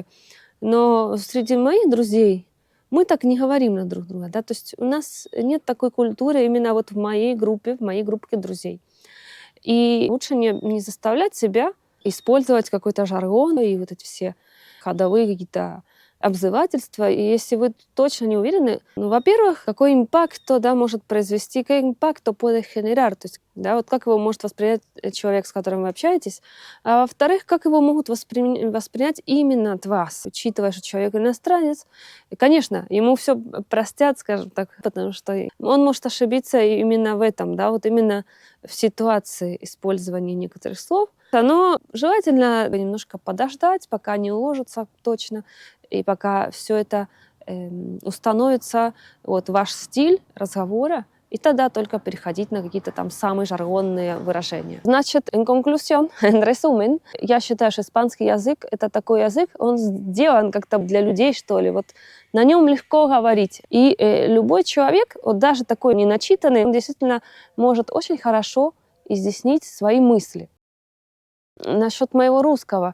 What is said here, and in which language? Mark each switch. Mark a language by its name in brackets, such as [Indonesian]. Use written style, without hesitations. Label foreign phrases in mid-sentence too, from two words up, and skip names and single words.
[Russian] Но среди моих друзей мы так не говорим на друг друга, да, то есть у нас нет такой культуры именно вот в моей группе друзей. И лучше не заставлять себя использовать какой-то жаргон и вот эти все ходовые какие-то обзывательства. И если вы точно не уверены, ну, во-первых, какой импакт то, да, может произвести, какой импакт то [Spanish] puede generar, [Russian] то есть, да, вот как его может воспринять человек, с которым вы общаетесь, а во-вторых, как его могут воспринять именно от вас, учитывая, что человек иностранец. И, конечно, ему все простят, скажем так, потому что он может ошибиться именно в этом, да, вот именно в ситуации использования некоторых слов. Но желательно немножко подождать, пока не уложится точно, и пока все это установится, вот ваш стиль разговора, и тогда только переходить на какие-то там самые жаргонные выражения. Значит, [Spanish] en conclusión, en resumen, [Russian] я считаю, что испанский язык — это такой язык, он сделан как-то для людей, что ли, вот на нем легко говорить. И любой человек, вот даже такой неначитанный, он действительно может очень хорошо изъяснить свои мысли. Насчет моего русского.